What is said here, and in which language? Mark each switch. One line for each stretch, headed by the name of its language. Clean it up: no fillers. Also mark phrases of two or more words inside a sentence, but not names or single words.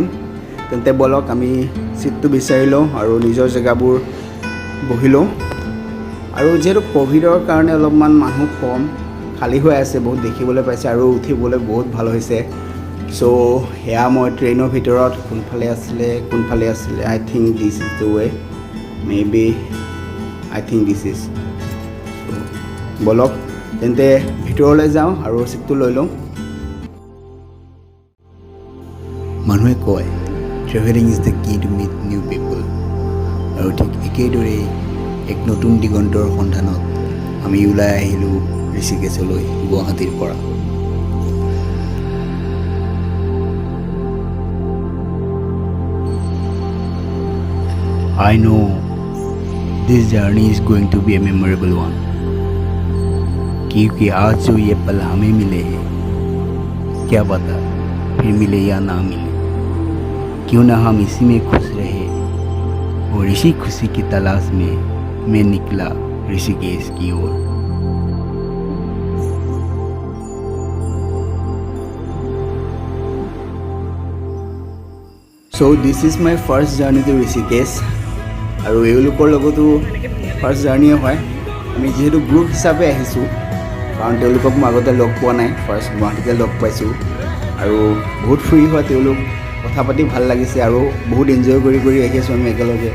Assamese: তেন্তে ব'লক আমি ছিটটো বিচাৰি লওঁ আৰু নিজৰ জেগাবোৰ বহি লওঁ। আৰু যিহেতু ক'ভিডৰ কাৰণে অলপমান মানুহ কম, খালী হৈ আছে, বহুত দেখিবলৈ পাইছে আৰু উঠিবলৈ বহুত ভাল হৈছে। চ' সেয়া মই ট্ৰেইনৰ ভিতৰত কোনফালে আছিলে
English: I think this is the way, maybe I think this is.
Assamese: ব'লক তেন্তে ভিতৰলৈ যাওঁ আৰু ছিটটো লৈ লওঁ। মানুহে কয়
English: traveling is the key to meet new people,
Assamese: আৰু ঠিক একেদৰেই এক নতুন দিগন্তৰ সন্ধানত আমি ওলাই আহিলোঁ ঋষিকেশলৈ গুৱাহাটীৰ পৰা।
English: I know this journey is going to be a memorable one,
Hindi: क्योंकि आज जो ये पल हमें मिले हैं, क्या पता फिर मिले या ना मिले। क्यों ना हम इसी में खुश रहे, और इसी खुशी की तलाश में मैं निकला ऋषिकेश की ओर।
English: So this is my first journey to ঋষিকেশ,
Assamese: আৰু এওঁলোকৰ লগতো
English: first journey হয়।
Assamese: আমি যিহেতু গ্ৰুপ হিচাপে আহিছোঁ, কাৰণ তেওঁলোকক মই আগতে লগ পোৱা নাই, ফাৰ্ষ্ট গুৱাহাটীতে লগ পাইছোঁ। আৰু বহুত ফ্ৰী হয় তেওঁলোক, কথা পাতি ভাল লাগিছে আৰু বহুত এনজয় কৰি আহি আছোঁ আমি একেলগে।